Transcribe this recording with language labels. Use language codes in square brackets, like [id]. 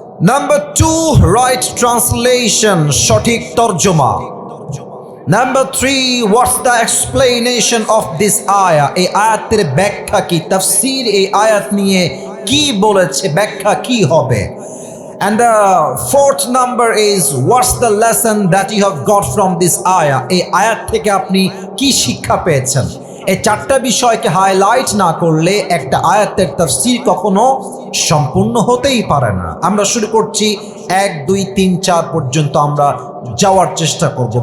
[en] number 2, right translation, [bn] সঠিক তর্জমা। Number 3, [en] what's the explanation of this আয়া, [bn] এই আয়াতের ব্যাখ্যা কি, তাফসীর এই আয়াত নিয়ে কি বলেছে, ব্যাখ্যা কি হবে। [en] And the 4th number is, what's the lesson that you have got from this ayah? [bn] এই আয়াত থেকে আপনি কি শিক্ষা পেয়েছেন। এই 4টা বিষয়কে হাইলাইট না করলে একটা আয়াতের তাফসীর কখনো সম্পূর্ণ হতেই পারে না। আমরা শুরু করছি, 1, 2, 3, 4 পর্যন্ত আমরা যাওয়ার চেষ্টা করব।